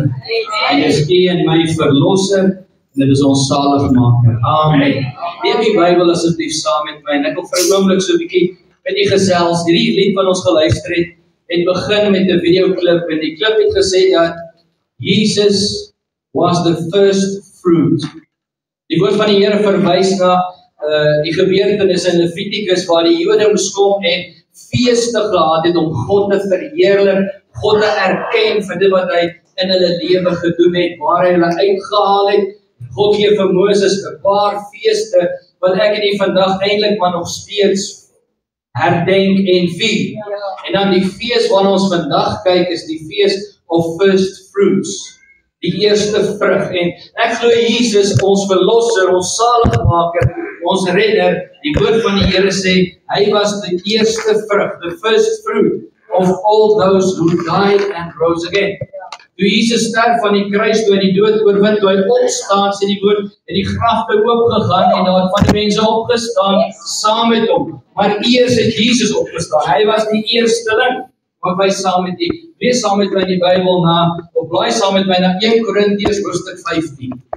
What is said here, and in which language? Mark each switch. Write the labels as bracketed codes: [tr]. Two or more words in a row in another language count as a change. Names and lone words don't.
[af] Hy is U en my verlosser, en dit is ons saligmaker. Amen. Lees die Bybel asseblief saam met my, en ek wil vir 'n oomblik so 'n bietjie met U gesels. Hierdie lied wat ons geluister het begin met 'n videoklip, en die klip het gesê dat Jesus [en] was the first fruit. [af] Die woord van die Here verwys na die gebeurtenis in Levitikus waar die Jode moes kom en feeste gehad het om God te verheerlik, God te erken vir dit wat hy in hulle lewe gedoen het, waar hy hulle uitgehaal het. God gee vir Moses 'n paar feeste wat ek en U vandag eintlik maar nog steeds herdenk en vier. En dan die fees waarna ons vandag kyk is die fees of [en] first fruits. [af] Die eerste vrug. En ek glo Jesus, ons verlosser, ons saligmaker, ons redder, die woord van die Here sê, hy was die eerste vrug, [en] the first fruit of all those who died and rose again. [af] Toe Jesus sterf van die kruis, toe hy die dood oorwin, toe hy opstaan, sê die woord, het die grafte oopgegaan en daar het van die mense opgestaan saam met hom. Maar eers het Jesus opgestaan. Hy was die eersteling. Wat wij saam met U. Lees saam met my in die Bybel of blaai saam met my na 1 Korintiërs hoofstuk 15.